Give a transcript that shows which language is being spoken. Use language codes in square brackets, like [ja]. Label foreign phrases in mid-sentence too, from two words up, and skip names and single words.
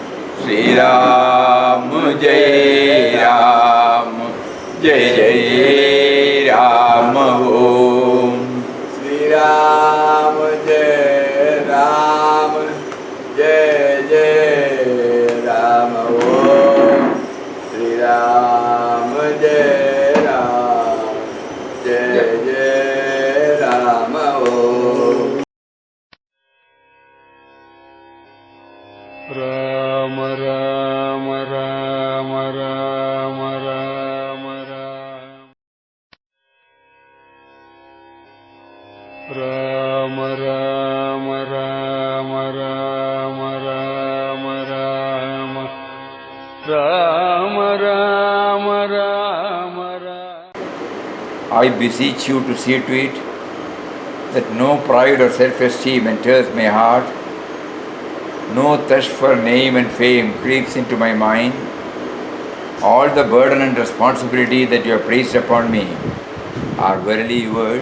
[sa] శ్రీరామ జయ రామ జయ జయ రామ ఓం శ్రీరామ జయ రామ జయ జయ రామ ఓం శ్రీరామ జయ రామ జయ జయ రామ ఓం రామ రామ రామ రామ రామ రామ రామ రామ రామ రామ రామ రామ రామ రామ రామ [en] I beseech you to see to it that no pride or self-esteem enters my heart, no thirst for name and fame creeps into my mind. All the burden and responsibility that you have placed upon me are verily yours.